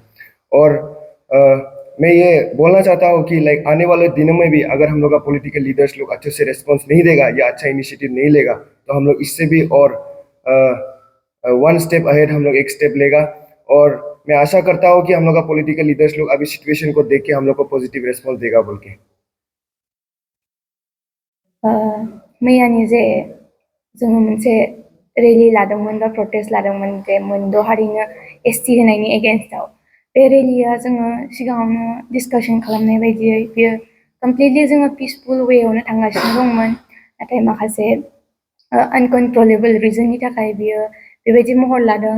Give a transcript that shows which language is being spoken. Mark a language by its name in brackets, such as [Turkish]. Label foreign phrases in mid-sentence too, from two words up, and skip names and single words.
[Hindi] और मैं ये बोलना चाहता हूँ कि लाइक आने वाले दिनों में भी अगर हम लोग का [English] political leaders [Hindi] लोग अच्छे से रिस्पॉन्स नहीं देगा या अच्छा इनिशिएटिव नहीं लेगा तो हम लोग इससे भी और [English] one step ahead [Hindi] हम लोग एक स्टेप लेगा। और मैं आशा करता हूँ कि हम लोग का [English] political leaders [Hindi] लोग अभी सिचुएशन को देख के हम लोग को [English] positive response [Hindi] देगा बोल के। [Bodo] मैयानि जे जोङो मोनसे रेलि लादोंमोन बा प्रटेस्ट लादोंमोन जे मोनद' हारिनो ST होनायनि एगेन्स्टआव, बे रेलिया जोङो सिगाङावनो डिसकासन खालामनाय बायदियै बेयो कमप्लिटलि जोङो पिसफुल वेआवनो थांगासिनो दंमोन, नाथाय माखासे अनकन्ट्रलेबल रिजननि थाखाय बियो बेबायदि महर लादों।